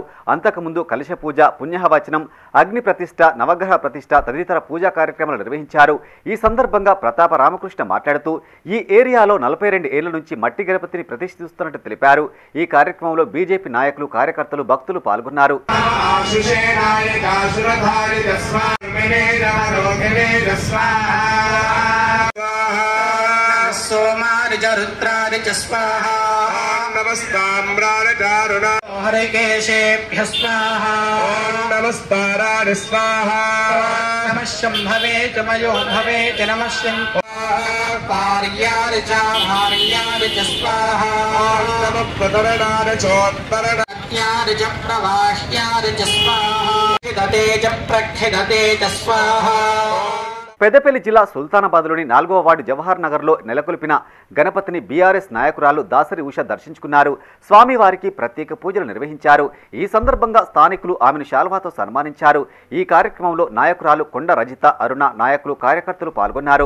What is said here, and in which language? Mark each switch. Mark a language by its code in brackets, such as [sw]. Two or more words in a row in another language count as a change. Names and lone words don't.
[te] అంతకుముందు కలశ పూజ, పుణ్యవచనం, అగ్ని ప్రతిష్ఠ, నవగ్రహ ప్రతిష్ఠ తదితర పూజా కార్యక్రమాలు నిర్వహించారు. ఈ సందర్భంగా ప్రతాప రామకృష్ణ మాట్లాడుతూ ఈ ఏరియాలో 42 ఏళ్ల నుంచి మట్టి గణపతిని ప్రతిష్ఠిస్తున్నట్టు తెలిపారు. ఈ కార్యక్రమంలో బీజేపీ నాయకులు, కార్యకర్తలు, భక్తులు పాల్గొన్నారు. [sa] हरिकेशेभ्यः स्वाहा नमस्काराणि स्वाहा नमः शम्भवे च मयो भवे च नमः शङ्कर्याणि च भार्याणि च स्वाहा नमः प्रतरणानि चोत्तरणानि च प्रवाह्यानि च स्वाहा खिदते च प्रखिदते च स्वाहा. [te] పెద్దపల్లి జిల్లా సుల్తానాబాద్లోని 4వ వార్డు జవహర్ నగర్లో నెలకొల్పిన గణపతిని బీఆర్ఎస్ నాయకురాలు దాసరి ఉష దర్శించుకున్నారు. స్వామివారికి ప్రత్యేక పూజలు నిర్వహించారు. ఈ సందర్భంగా స్థానికులు ఆమెను శాల్వాతో సన్మానించారు. ఈ కార్యక్రమంలో నాయకురాలు కొండ రజిత, అరుణ, నాయకులు, కార్యకర్తలు పాల్గొన్నారు.